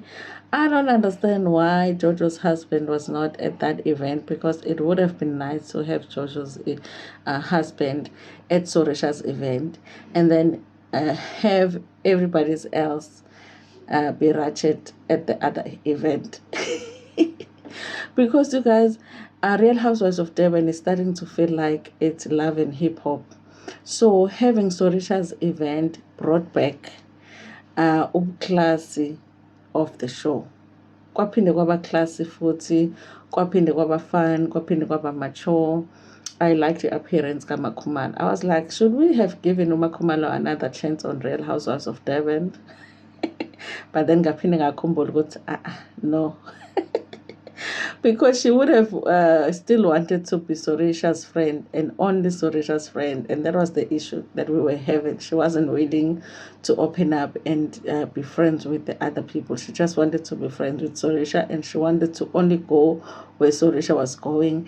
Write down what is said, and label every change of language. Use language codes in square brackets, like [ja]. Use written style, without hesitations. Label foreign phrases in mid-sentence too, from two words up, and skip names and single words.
[en] I don't understand why Jojo's husband was not at that event, because it would have been nice to have Jojo's husband at Sorisha's event and then have everybody else be ratchet at the other event. Because you guys, Real Housewives of Durban is starting to feel like it's love and hip hop. So having Sorisha's event brought back classy of the show. [zu] Kwaphinde kwaba classy futhi, kwaphinde kwaba fun, kwaphinde kwaba mature. [en] I like the appearance of MaKhumalo. I was like, should we have given uMaKhumalo another chance on Real Housewives of Durban? But then [zu] ngaphinde ngakhumbula ukuthi no. [en] Because she would have still wanted to be Sorisha's friend and only Sorisha's friend. And that was the issue that we were having. She wasn't willing to open up and be friends with the other people. She just wanted to be friends with Sorisha, and she wanted to only go where Sorisha was going.